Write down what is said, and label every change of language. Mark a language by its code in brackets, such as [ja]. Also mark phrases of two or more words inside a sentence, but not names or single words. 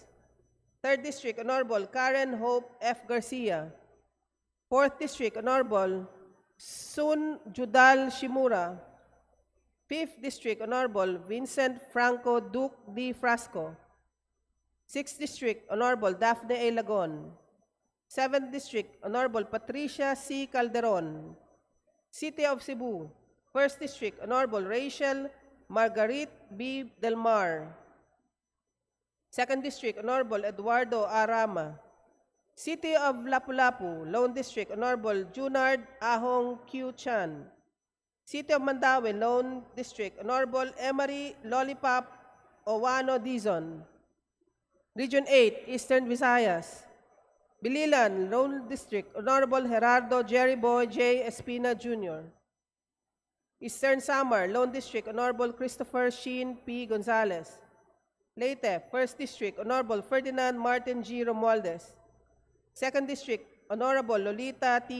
[en] Third District, Honorable Karen Hope F. Garcia. Fourth District, Honorable Sun Judal Shimura. Fifth District, Honorable Vincent Franco Duque D. Frasco. Sixth District, Honorable Daphne A. Lagon. Seventh District, Honorable Patricia C. Calderon. City of Cebu, First District, Honorable Rachel Margarit B. Delmar. Second District, Honorable Eduardo Arama. City of Lapu-Lapu, Lone District, Honorable Junard Ahong Q. Chan. City of Mandaue, Lone District, Honorable Emery Lollipop Owano Dizon. Region 8, Eastern Visayas. Bililan, Lone District, Honorable Gerardo Jerry Boy J. Espina Jr. Eastern Samar, Lone District, Honorable Christopher Sheen P. Gonzalez. Leyte, First District, Honorable Ferdinand Martin G. Romualdez. Second District, Honorable Lolita T.